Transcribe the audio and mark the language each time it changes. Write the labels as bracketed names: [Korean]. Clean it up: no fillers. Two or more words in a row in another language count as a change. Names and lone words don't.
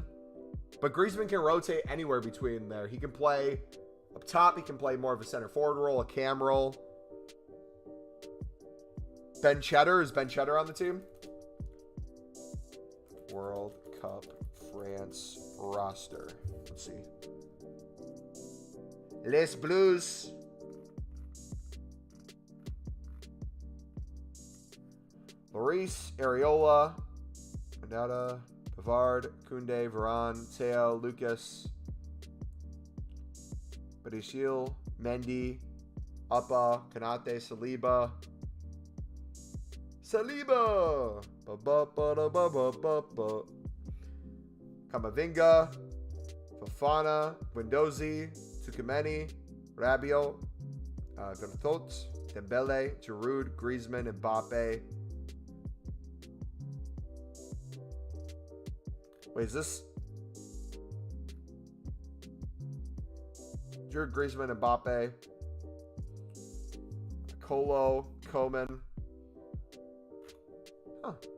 [English] But Griezmann can rotate anywhere between there. He can play up top. He can play more of a center forward role, a cam role. Ben Cheddar. Is Ben Cheddar on the team? World Cup France roster. Let's see. Les Blues. Lloris, Areola, Manata, Pavard, Koundé, Varane, Teo, Lucas, Badiashile, Mendy, Uppa, Kanate, Saliba. Saliba! Ba-ba-ba-da-ba-ba-ba-ba. Kamavinga, Fofana, Guendouzi, Tukumeni, Rabiot, Gontot, Dembele, Giroud, Griezmann, Mbappe. Wait, is this Giroud, Griezmann, Mbappe, Colo, Coman? Huh.